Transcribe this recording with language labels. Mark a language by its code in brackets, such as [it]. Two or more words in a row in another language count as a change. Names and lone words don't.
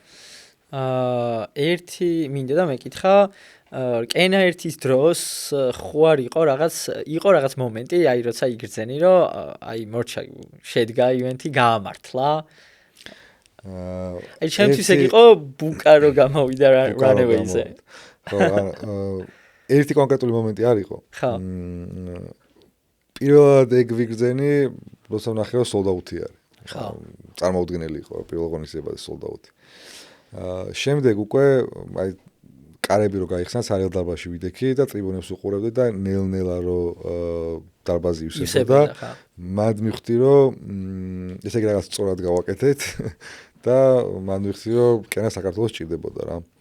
[ka] ერთი მინდა მეკითხა, კენა ერთის დროს ხო არ იყო რაღაც მომენტი, აი როცა იგრძენი, რომ აი მორჩა შედგა ივენთი გაამართლა. აი ჩემთვის ეგ იყო ბუკა რო გამოვიდა Runaway-ზე. ხო, ერთი კონკრეტული მომენტი არ იყო. პირველად ეგ ვიგრძენი, როცა ვნახე რომ sold-out-ი არის. ხო. წარმოუდგენელი იყო პირველ ღონისძიებაზე sold-out-ი. შემდეგ უკვე აი კარები რო გაიხსნა სარიელ დარბაზში ვიდექი და ტრიბუნებს უყურებდი და ნელ-ნელა რო დარბაზი ივსებოდა. მად მივხვდი რომ ესე იგი რაღაც სწორად გავაკეთეთ და მან მივხვდი რომ კენა საქართველოს ჭირდებოდა რა.